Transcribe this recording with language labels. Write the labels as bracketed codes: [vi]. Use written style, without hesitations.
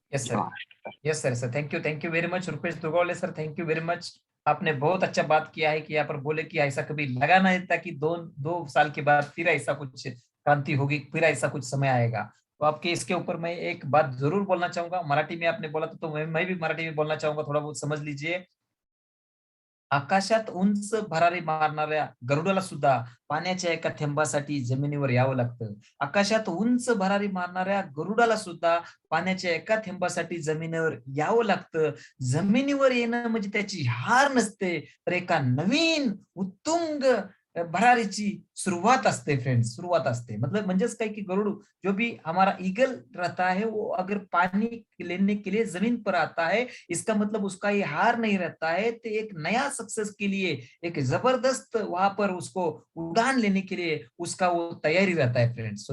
[en] yes sir thank you very much [hi] Rupesh दुर्गौले sir, [en] Thank you very much. [hi] आपने बहुत अच्छा बात किया है कि यहाँ पर बोले कि ऐसा कभी लगा नहीं था कि 2 साल के बाद फिर ऐसा कुछ क्रांति होगी, फिर ऐसा कुछ समय आएगा। तो आपके इसके ऊपर मैं एक बात जरूर बोलना चाहूंगा। मराठी में आपने बोला तो मैं भी मराठी में बोलना चाहूंगा, थोड़ा बहुत समझ लीजिए। [mr] आकाशात उंच भरारी मारणाऱ्या गरुडाला सुद्धा पाण्याच्या एका थेंबासाठी जमिनीवर यावं लागतं. आकाशात उंच भरारी मारणाऱ्या गरुडाला सुद्धा पाण्याच्या एका थेंबासाठी जमिनीवर यावं लागतं. जमिनीवर येणं म्हणजे त्याची हार नसते, तर एका नवीन उत्तुंग भरारीची सुरुवात असते फ्रेंड्स, सुरुवात असते. [hi] मतलब [mr] म्हणजेच काय की [hi] गरुड़ जो भी हमारा ईगल रहता है वो अगर पानी लेने के लिए जमीन पर आता है, इसका मतलब उसका ये हार नहीं रहता है, तो एक नया सक्सेस के लिए एक जबरदस्त वहां पर उसको उड़ान लेने के लिए उसका वो तैयारी रहता है फ्रेंड्स।